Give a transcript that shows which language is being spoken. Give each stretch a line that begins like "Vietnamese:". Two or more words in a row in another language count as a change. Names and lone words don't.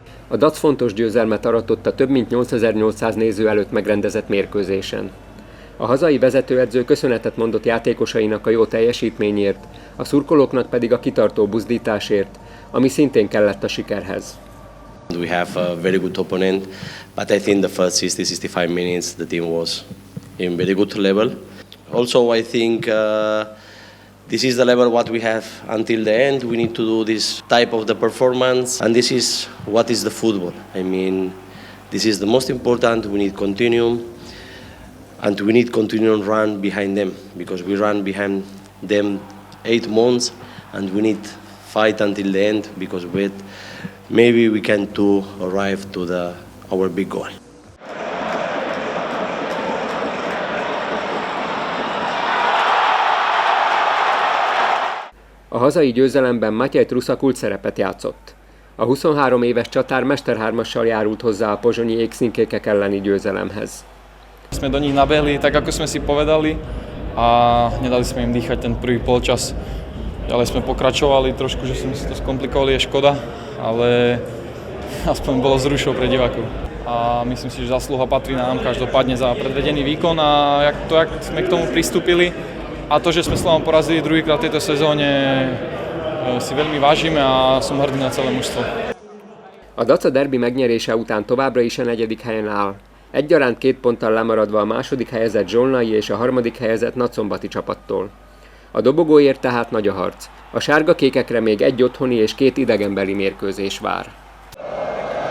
Hungarian: A DAC fontos győzelmet aratott a több mint 8800 néző előtt megrendezett mérkőzésen. A hazai vezetőedző köszönetet mondott játékosainak a jó teljesítményért, a szurkolóknak pedig a kitartó buzdításért, ami szintén kellett a sikerhez.
English: We have a very good opponent, but I think the first 60-65 minutes the team was in very good level. Also, I think this is the level what we have until the end. We need to do this type of the performance, and this is what is the football. I mean, this is the most important. We need continue, and we need continue run behind them, because we run behind them 8 months, and we need fight until the end, because with maybe we can to arrive to our big goal.
Hungarian: A hazai győzelemben Matej Trusa kulcsszerepet játszott. A 23 éves csatár mesterhármassal járult hozzá a pozsonyi égszínkékek elleni győzelemhez.
Slovak: Sme do nich nabehli tak, ako sme si povedali, a nedali sme im dýchať ten prvý polčas. Ďalej sme pokračovali trošku, že sme si to skomplikovali, je škoda, ale aspoň bolo zrušou pre divákov. A myslím si, že zásluha patrí nám každopádne za predvedený výkon a jak sme k tomu pristúpili a to, že sme Slovan porazili druhýkrát v tejto sezóne, si veľmi vážime a som hrdý na celé mužstvo.
Hungarian: A Daca derbi megnyerése után továbbra is a 4. helyen áll. Egyaránt 2 ponttal lemaradva a második helyezett Zsolnai és a harmadik helyezett Nagyszombati csapattól. A dobogóért tehát nagy a harc. A sárga-kékekre még 1 otthoni és 2 idegenbeli mérkőzés vár.